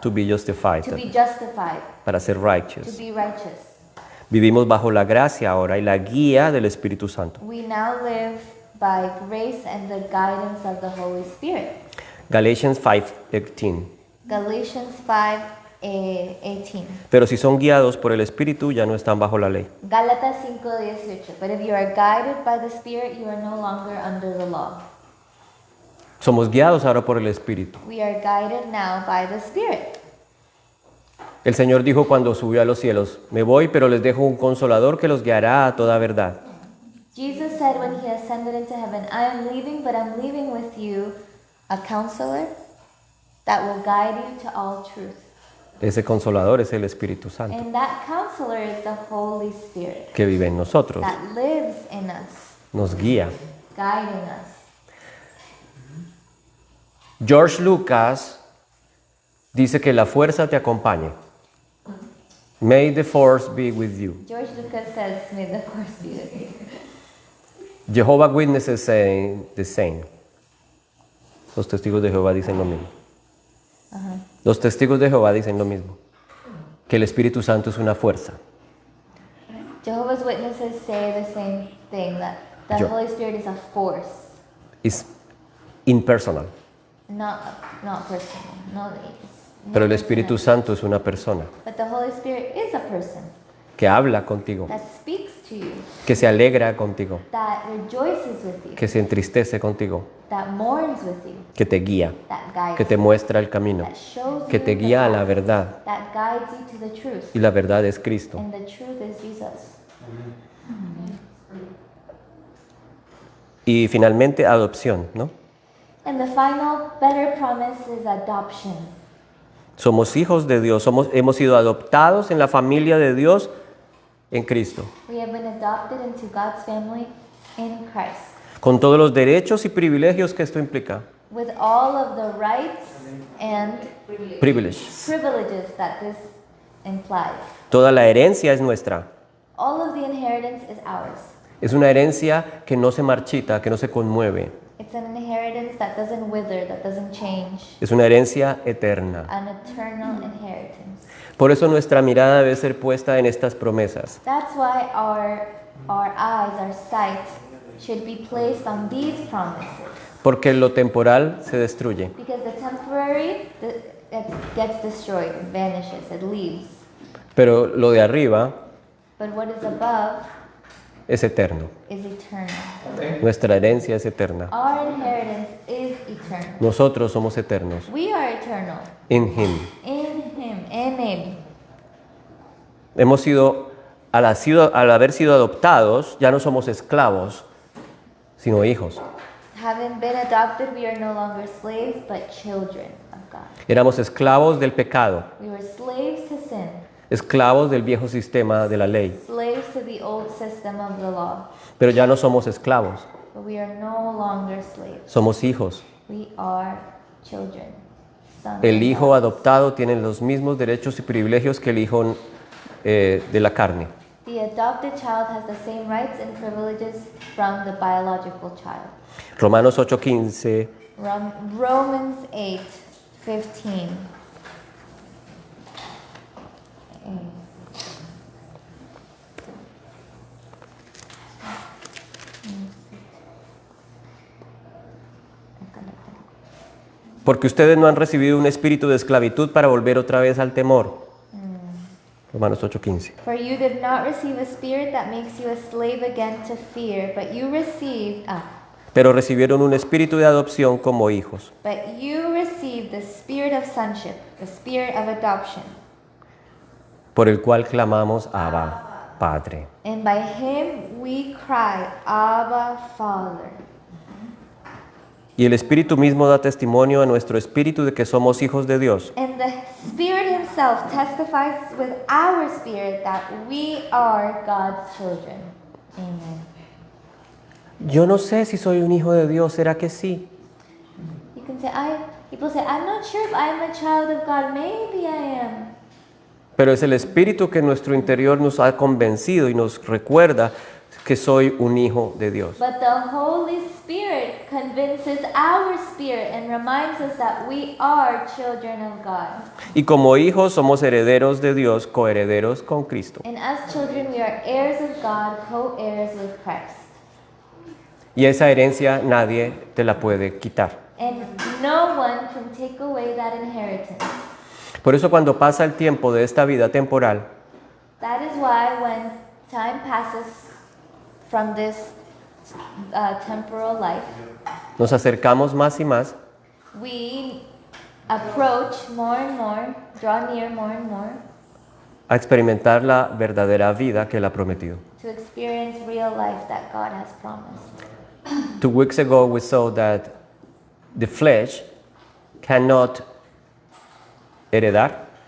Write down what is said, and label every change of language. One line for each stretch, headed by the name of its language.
English: To be justified, to be justified,
Spanish: para ser
English: to righteous. be righteous.
Spanish: Vivimos bajo la gracia ahora y la guía del Espíritu Santo.
English: We now live by grace and the guidance of the Holy Spirit. Galatians 5:18. Galatians 5:18.
Spanish: Pero si son guiados por el Espíritu, ya no están bajo la ley. Gálatas 5:18.
English: But if you are guided by the Spirit, you are no longer under the law.
Spanish: Somos guiados ahora por el Espíritu.
English: We are guided now by the Spirit.
Spanish: El Señor dijo cuando subió a los cielos, me voy, pero les dejo un consolador que los guiará a toda verdad.
English: Jesus said when He ascended into heaven, I am leaving, but I'm leaving with you a counselor that will guide you to all truth.
Spanish: Ese consolador es el Espíritu Santo
English: And that counselor is the Holy Spirit
Spanish: que vive en nosotros,
English: that lives in us,
Spanish: nos guía.
English: guiding us.
Spanish: George Lucas dice que la fuerza te acompañe.
English: May the force be with you. George Lucas says, may the force be with you. Jehovah Witnesses say the same.
Spanish: Los testigos de Jehová dicen lo mismo. Los testigos de Jehová dicen lo mismo. Que el Espíritu Santo es una fuerza.
English: Jehovah's Witnesses say the same thing, that the
Spanish: Yo-
English: Holy Spirit is a force,
Spanish: Es impersonal.
English: not personal. No, it's
Spanish: Pero
English: not
Spanish: el Espíritu
English: personal.
Spanish: Santo es una persona
English: But the Holy Spirit is a person
Spanish: que habla contigo,
English: that speaks to you,
Spanish: que se alegra contigo,
English: that rejoices with you,
Spanish: que se entristece contigo,
English: that mourns with you,
Spanish: que te guía,
English: that guides
Spanish: que te
English: you,
Spanish: muestra el camino,
English: that shows
Spanish: que
English: you
Spanish: te
English: the
Spanish: guía a la
English: path,
Spanish: verdad.
English: that guides you to the truth.
Spanish: Y la verdad es Cristo.
English: And the truth is Jesus.
Spanish: Y finalmente adopción, ¿no?
English: And the final better promise is adoption.
Spanish: Somos hijos de Dios, hemos sido adoptados en la familia de Dios en Cristo,
English: We have been adopted into God's family in Christ,
Spanish: con todos los derechos y privilegios que esto implica.
English: with all of the rights and Privileges. privileges that this implies.
Spanish: Toda la herencia es nuestra.
English: All of the inheritance is ours.
Spanish: Es una herencia que no se marchita, que no se conmueve.
English: It's an inheritance that doesn't wither, that doesn't change,
Spanish: Es una herencia eterna.
English: an eternal inheritance.
Spanish: Por eso nuestra mirada debe ser puesta en estas promesas.
English: That's why our eyes, our sight, should be placed on these promises.
Spanish: Porque lo temporal se destruye,
English: Because the temporary, it gets destroyed, it vanishes, it leaves.
Spanish: pero lo de arriba
English: But what is above
Spanish: es eterno.
English: is eternal.
Spanish: Nuestra herencia es eterna.
English: Our inheritance is eternal.
Spanish: Nosotros somos eternos.
English: We are eternal In Him. in Him, in Him.
Spanish: Hemos sido, al haber sido adoptados, ya no somos esclavos, sino hijos.
English: Having been adopted, we are no longer slaves, but children of God.
Spanish: Éramos esclavos del pecado,
English: We were slaves to sin,
Spanish: esclavos del viejo sistema de la ley,
English: slaves to the old system of the law.
Spanish: pero ya no somos esclavos,
English: But we are no longer slaves.
Spanish: somos hijos.
English: We are children. Sons
Spanish: El
English: of
Spanish: hijo
English: God.
Spanish: adoptado tiene los mismos derechos y privilegios que el hijo de la carne.
English: The adopted child has the same rights and privileges from the biological child.
Spanish: Romanos 8:15
English: Romans 8:15.
Spanish: porque ustedes no han recibido un espíritu de esclavitud para volver otra vez al temor. Romanos 8:15.
English: For you did not receive a spirit that makes you a slave again to fear, but you received
Spanish: Pero recibieron un espíritu de adopción como hijos,
English: the spirit of sonship, the spirit of adoption.
Spanish: por el cual clamamos Abba, Padre.
English: And by him we cry, Abba, Father.
Spanish: Y el Espíritu mismo da testimonio a nuestro espíritu de que somos hijos de Dios.
English: And the Spirit himself testifies with our spirit that we are God's children. Amen.
Spanish: Yo no sé si soy un hijo de Dios, ¿será que sí?
English: You can say, people say, I'm not sure if I'm a child of God. Maybe I am.
Spanish: Pero es el Espíritu que en nuestro interior nos ha convencido y nos recuerda que soy un hijo de Dios.
English: But the Holy Spirit convinces our spirit and reminds us that we are children of God.
Spanish: Y como hijos somos herederos de Dios, coherederos con Cristo.
English: And as children, we are heirs of God, co-heirs with Christ.
Spanish: Y esa herencia nadie te la puede quitar.
English: And no one can take away that inheritance.
Spanish: Por eso cuando pasa el tiempo de esta vida temporal,
English: That is why when time passes from this temporal life,
Spanish: nos acercamos más y más
English: we approach more and more, draw near more and more
Spanish: a experimentar la verdadera vida que Él ha prometido.
English: to experience real life that God has promised. 2 weeks ago we saw that the flesh cannot
Spanish: heredar,